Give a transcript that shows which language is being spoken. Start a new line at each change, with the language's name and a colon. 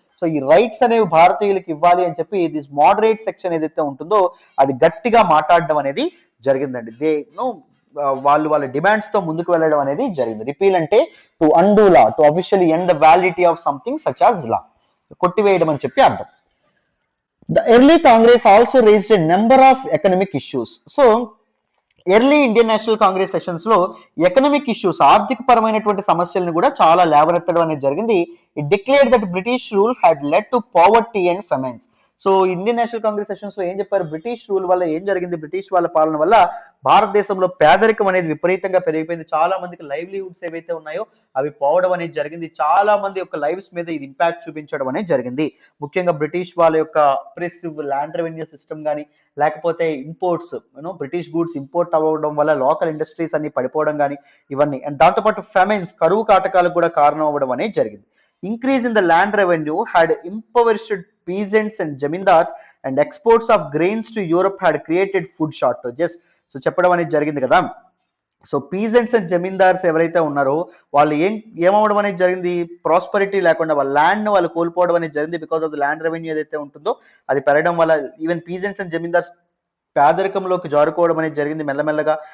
Telugu: So ఈ rights అనేవి భారతీయులకు ఇవ్వాలి అని చెప్పి దిస్ మోడరేట్ సెక్షన్ ఏదైతే ఉంటుందో అది గట్టిగా మాట్లాడడం అనేది జరిగిందండి. వాళ్ళు వాళ్ళ డిమాండ్స్ తో ముందుకు వెళ్ళడం అనేది జరిగింది. రిపీల్ అంటే
English: to undo law, to officially end the validity of something such as law,
Telugu: కొట్టివేయడం అని చెప్పి అర్థం.
English: The early Congress also raised a number of economic issues.
Telugu: So early Indian national Congress sessions లో ఎకనామిక్ ఇష్యూస్, ఆర్థిక పరమైనటువంటి సమస్యలను కూడా చాలా లేవనెత్తడం అనేది జరిగింది.
English: It declared that British rule had led to poverty and famines.
Telugu: So Indian national Congress sessions లో ఏం చెప్పారు, బ్రిటిష్ రూల్ వల్ల ఏం జరిగింది, బ్రిటిష్ వాళ్ళ పాలన వల్ల భారతదేశంలో పేదరికం అనేది విపరీతంగా పెరిగిపోయింది. చాలా మందికి లైవ్లీహుడ్స్ ఏవైతే ఉన్నాయో అవి పోవడం అనేది జరిగింది. చాలా మంది యొక్క లైఫ్స్ మీద ఇది ఇంపాక్ట్ చూపించడం అనేది జరిగింది. ముఖ్యంగా బ్రిటిష్ వాళ్ళ యొక్క అప్రెసివ్ ల్యాండ్ రెవెన్యూ సిస్టమ్ కానీ, లేకపోతే ఇంపోర్ట్స్ బ్రిటిష్ గూడ్స్ ఇంపోర్ట్ అవ్వడం వల్ల లోకల్ ఇండస్ట్రీస్ అన్ని పడిపోవడం కానీ, ఇవన్నీ అండ్ దాంతోపాటు ఫెమైన్స్, కరువు కాటకాలకు కూడా కారణం అవ్వడం అనేది జరిగింది.
English: Increase in the land revenue had impoverished peasants and jamindars, and exports of grains to Europe had created food shortages.
Telugu: So చెప్పడం అనేది జరిగింది కదా. సో పీజెంట్స్ అండ్ జమీందార్స్ ఎవరైతే ఉన్నారో వాళ్ళు ఏమవడం అనేది జరిగింది, ప్రాస్పరిటీ లేకుండా వాళ్ళ ల్యాండ్ వాళ్ళు కోల్పోవడం అనేది జరిగింది. Because of the land revenue ఏదైతే ఉంటుందో అది పెరగడం వల్ల ఈవెన్ పీజెంట్స్ అండ్ జమీందార్స్ పేదరికంలోకి జారుకోవడం అనేది జరిగింది మెల్లమెల్లగా.